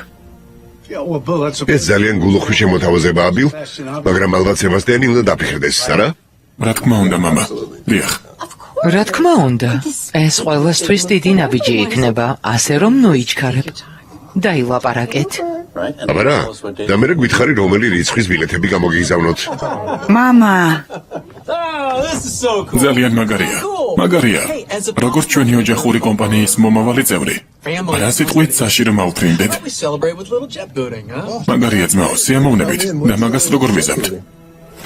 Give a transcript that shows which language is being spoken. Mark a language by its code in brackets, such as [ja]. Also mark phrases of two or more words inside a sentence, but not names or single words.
[ka] ეს ძალიან გულუხვი შემოთავაზებაა, ბილ, მაგრამ ალბათ სებასტიანი უნდა დაფიქრდეს, არა? რა თქმა უნდა, მამა. დიახ. რა თქმა უნდა. ეს ყველასთვის დიდი ნაბიჯი იქნება, ასე რომ ნოიჩქარებ. დაილაპარაკეთ. [en] Right? And [ka] აბა რა, [en] tell us what day- [ka] და მე გვითხარი რომელი რიცხვის ბილეთები გამოგიგზავნოთ. მამა, ძალიან მაგარია. მაგარია. როგორც ჩვენი ოჯახური კომპანიის მომავალი წევრი. რა სიტყვით საშირო მოვფრინდეთ? მაგარია ძმაო, სიამოვნებით და მაგას როგორ ვიზამთ?